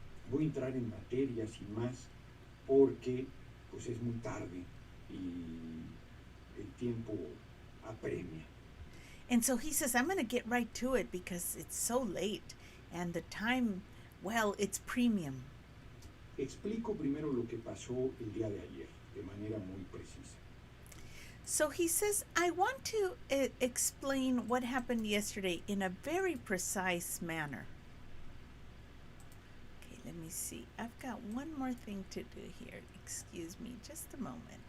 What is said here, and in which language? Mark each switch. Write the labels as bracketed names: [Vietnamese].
[Spanish] Voy a entrar en materia sin más porque pues es muy tarde y el tiempo apremia. [English] And so he says, I'm going to get right to it because it's so late and the time, well, it's premium. [Spanish] Explico primero lo que pasó el día de ayer de manera muy precisa. [English] So he says, I want to explain what happened yesterday in a very precise manner. Okay, let me see. I've got one more thing to do here. Excuse me just a moment.